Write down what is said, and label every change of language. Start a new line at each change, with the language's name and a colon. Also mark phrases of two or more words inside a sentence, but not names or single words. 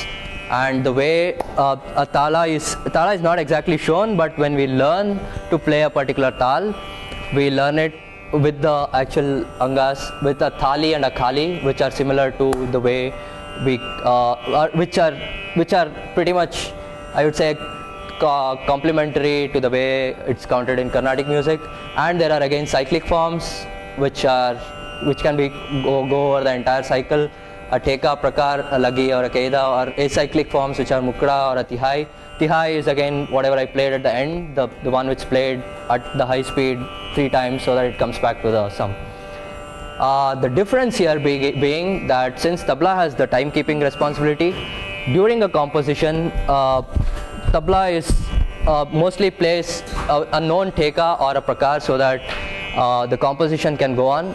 English: And the way a tala is not exactly shown, but when we learn to play a particular tal, we learn it with the actual angas, with a thali and a khali, which are similar to the way we, which are pretty much, I would say, complementary to the way it's counted in Carnatic music. And there are again cyclic forms which can be go over the entire cycle. A Theka, Prakar, a Lagi or a Kaida, or acyclic forms which are Mukra or a Tihai. Tihai is again whatever I played at the end, the one which played at the high speed 3 times so that it comes back to the sum. The difference here being that since tabla has the timekeeping responsibility, during a composition, tabla is mostly plays a known Theka or a Prakar so that the composition can go on.